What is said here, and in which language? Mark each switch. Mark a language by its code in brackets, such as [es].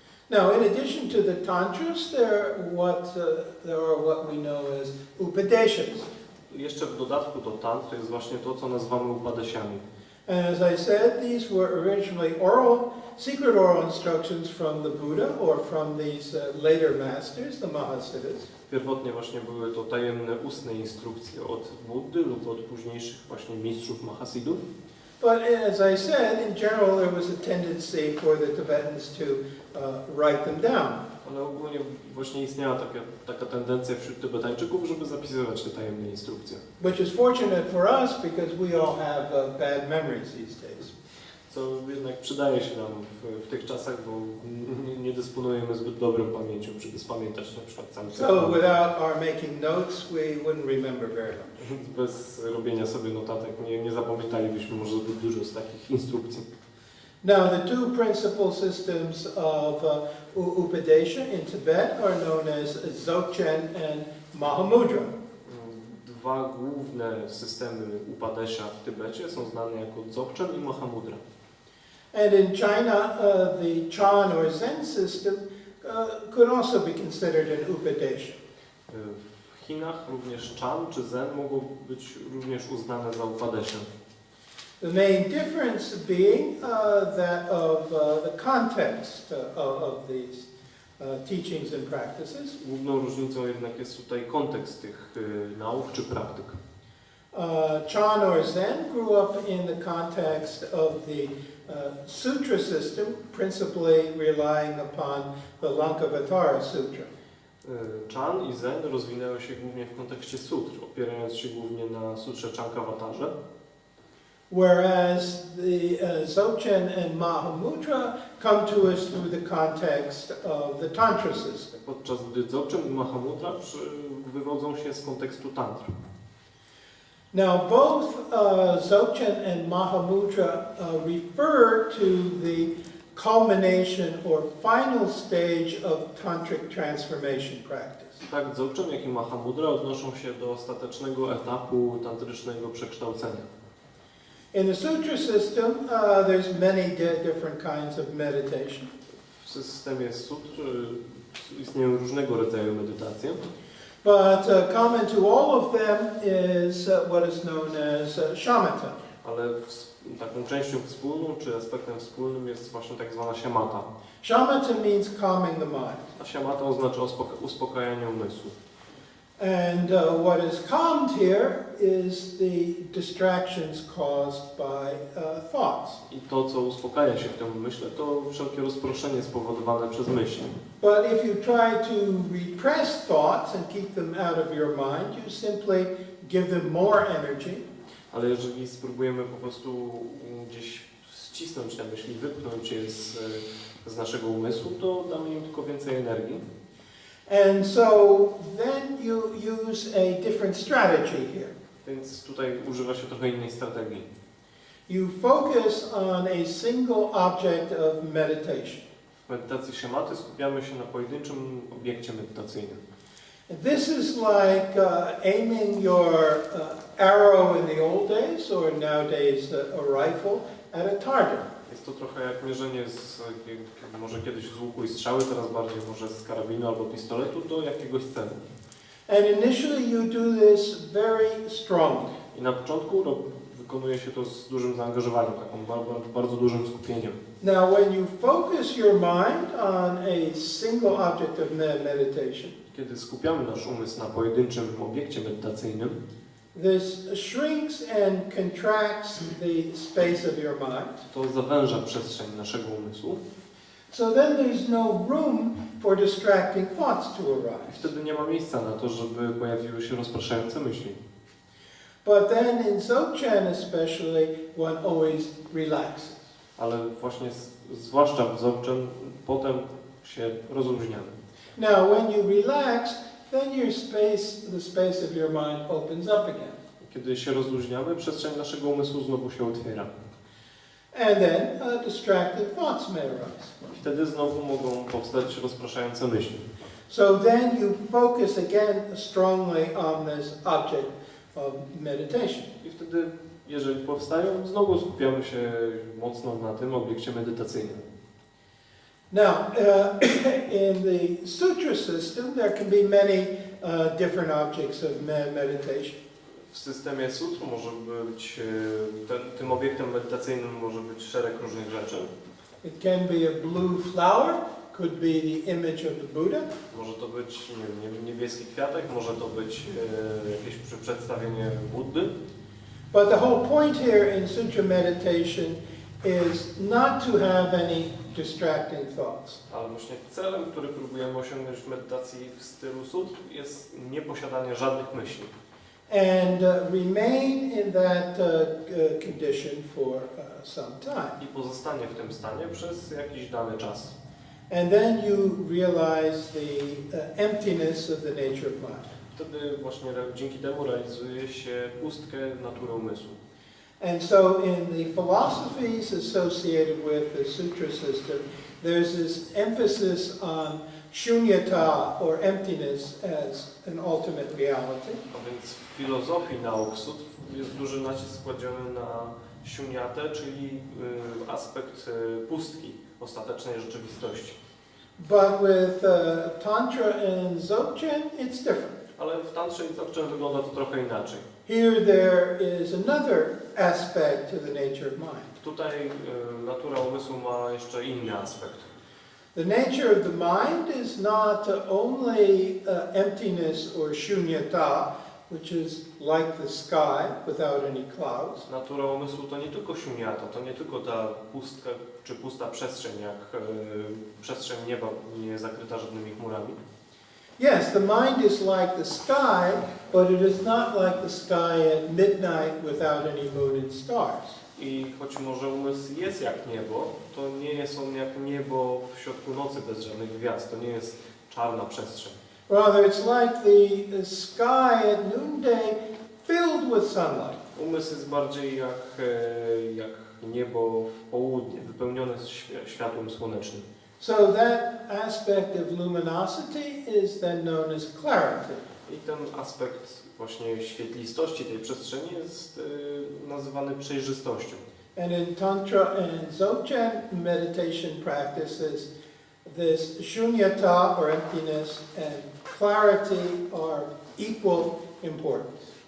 [en] Now, in addition to the tantras, there are what we know as upadeshas. [pl] Jeszcze w dodatku do tantry jest właśnie to, co nazywamy upadesiami. [en] And as I said, these were originally secret oral instructions from the Buddha or from these later masters, the Mahasiddhas. [pl] Pierwotnie właśnie były to tajemne ustne instrukcje od Buddy lub od późniejszych właśnie mistrzów Mahasidów. [en] But as I said, in general there was a tendency for the Tibetans to write them down. [pl] Ale ogólnie właśnie istniała taka tendencja wśród Tybetańczyków, żeby zapisywać te tajemne instrukcje. [en] Which is fortunate for us because we all have bad memories these days. [pl] Co jednak przydaje się nam w tych czasach, bo nie dysponujemy zbyt dobrą pamięcią, żeby spamiętać na przykład cały [en] So without our making notes, we wouldn't remember very much. [pl] Bez robienia sobie notatek nie zapamiętalibyśmy może zbyt dużo z takich instrukcji. [en] Now, the two principal systems of Upadesha in Tibet are known as Dzogczen and Mahamudra. [pl] Dwa główne systemy Upadesha w Tybecie są znane jako Dzogczen i Mahamudra. [en] And in China, the Chan or Zen system could also be considered an Upadesha. [pl] W Chinach również Chan czy Zen mogą być również uznane za Upadesha. [en] The main difference being that of the context of these teachings and practices. [pl] Główną różnicą jednak jest tutaj kontekst tych nauk czy praktyk. [en] Chan or Zen grew up in the context of the sutra system, principally relying upon the Lankavatara Sutra. [pl] Chan i Zen rozwinęły się głównie w kontekście sutr, opierając się głównie na sutrze Czajkowskim. [en] Whereas the Dzogchen and Mahamudra come to us through the context of the Tantra system. [pl] Podczas gdy Dzogchen i Mahamudra wywodzą się z kontekstu tantr. [en] Now both Dzogchen and Mahamudra refer to the culmination or final stage of tantric transformation practice. [pl] Tak Dzogchen, jak i Mahamudra odnoszą się do ostatecznego etapu tantrycznego przekształcenia. [en] In the sutra system, there's many different kinds of meditation. [pl] W systemie sutr istnieją różnego rodzaju medytacje. [en] But common to all of them is what is known as shamatha. [pl] Ale taką częścią wspólną, czy aspektem wspólnym jest właśnie tak zwana siamata. [en] Shamatha means calming the mind. [pl] A siamata oznacza uspokajanie umysłu. [en] And what is calmed here is the distractions caused by thoughts. [pl] I to, co uspokaja się w tym umyśle, to wszelkie rozproszenie spowodowane przez myśli. [en] But if you try to repress thoughts and keep them out of your mind, you simply give them more energy. [pl] Ale jeżeli spróbujemy po prostu gdzieś ścisnąć te myśli, wypchnąć je z naszego umysłu, to damy im tylko więcej energii. [en] And so then you use a different strategy here. [pl] Więc tutaj używa się trochę innej strategii. [en] You focus on a single object of meditation. [pl] W medytacji siamaty skupiamy się na pojedynczym obiekcie medytacyjnym. [en] This is like aiming your arrow in the old days, or nowadays a rifle, at a target. [pl] Jest to trochę jak mierzenie może kiedyś z łuku i strzały, teraz bardziej może z karabinu albo pistoletu do jakiegoś celu. [en] And initially you do this very strongly. [pl] I na początku wykonuje się to z dużym zaangażowaniem, taką bardzo dużym skupieniem. [en] Now when you focus your mind on a single object of meditation, [pl] Kiedy skupiamy nasz umysł na pojedynczym obiekcie medytacyjnym, [en] this shrinks and contracts the space of your mind. [pl] To zawęża przestrzeń naszego umysłu. [en] So then there's no room for distracting thoughts to arise. [pl] Wtedy nie ma miejsca na to, żeby pojawiły się rozpraszające myśli. [en] But then in Dzogczen especially, one always relaxes. [pl] Ale właśnie zwłaszcza w Dzogczen potem się rozluźniamy. [en] Now when you relax, then the space of your mind opens up again. [pl] Kiedy się rozluźniamy, przestrzeń naszego umysłu znowu się otwiera. [en] And then distracted thoughts may arise. [pl] I wtedy znowu mogą powstać rozpraszające myśli. [en] So then you focus again strongly on this object of meditation. [pl] I wtedy, jeżeli powstają, znowu skupiamy się mocno na tym obiekcie medytacyjnym. [en] Now, in the sutra system, there can be many different objects of meditation. [pl] W systemie sutr może być, tym obiektem medytacyjnym może być szereg różnych rzeczy. [en] It can be a blue flower, could be the image of the Buddha. [pl] Może to być nie wiem, niebieski kwiatek, może to być jakieś przedstawienie Buddy. [en] But the whole point here in sutra meditation is not to have any distracting thoughts. [pl] Ale właśnie celem, który próbujemy osiągnąć w medytacji w stylu sutr, jest nieposiadanie żadnych myśli. [en] And remain in that condition for some time. [pl] I pozostanie w tym stanie przez jakiś dany czas. [en] And then you realize the emptiness of the nature of mind. [pl] Wtedy właśnie dzięki temu realizuje się pustkę natury umysłu. [en] And so in the philosophies associated with the sutra system, there's this emphasis on shunyata, or emptiness, as an ultimate reality. [pl] A więc w filozofii nauk sutr jest duży nacisk kładziony na shunyatę, czyli aspekt pustki, ostatecznej rzeczywistości. [en] But with Tantra and Dzogchen, it's different. [pl] Ale w tantrze i dzogchen wygląda to trochę inaczej. [en] Here there is another aspect to the nature of mind. [pl] Tutaj natura umysłu ma jeszcze inny aspekt. [en] The nature of the mind is not only emptiness or shunyata, which is like the sky without any clouds. [pl] Natura umysłu to nie tylko shunyata, to nie tylko ta pustka czy pusta przestrzeń, jak przestrzeń nieba nie zakryta żadnymi chmurami. [en] Yes, the mind is like the sky, but it is not like the sky at midnight without any moon and stars. [pl] I choć może umysł jest jak niebo, to nie jest on jak niebo w środku nocy bez żadnych gwiazd. To nie jest czarna przestrzeń. [en] Rather, it's like the sky at noonday filled with sunlight. [pl] Umysł jest bardziej jak niebo w południe, wypełnione światłem słonecznym. [en] So that aspect of luminosity is then known as clarity. [pl] I ten aspekt właśnie świetlistości tej przestrzeni jest nazywany przejrzystością. [en] And in Tantra and Dzogchen meditation practices, this shunyata or emptiness and clarity are equal importance.